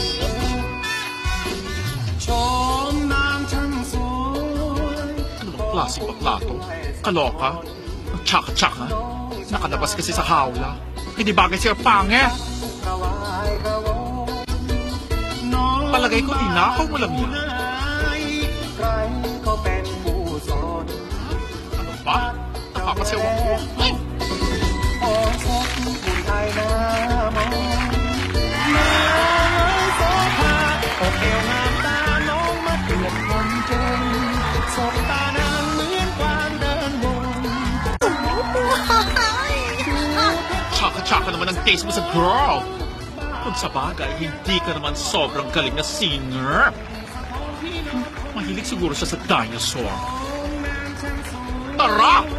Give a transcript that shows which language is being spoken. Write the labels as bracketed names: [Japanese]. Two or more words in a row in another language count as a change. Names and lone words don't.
[Filipino] Ano bang klaseng bakla to? Kaloka? Ang tsaka-tsaka? Nakalabas kasi sa hawla. Hindi bagay siya pangit. Palagay ko, ninakaw mo lang yan. [Thai] ก็เป็นผู้สอน [Filipino] Ano ba? Nakakasewa ko. Ay! [Thai] โอ้พบผู้ชายหน้ามองนายโสภาอกเอวงามตาน้องมาเตือนคนจนสบตานางเหมือนกวางเดินวน [Filipino] Tsaka-tsaka naman ang taste mo sa girl. Kung sa bagay, hindi ka naman sobrang galing na singer. Mahilig siguro siya sa dinosaur. Tara!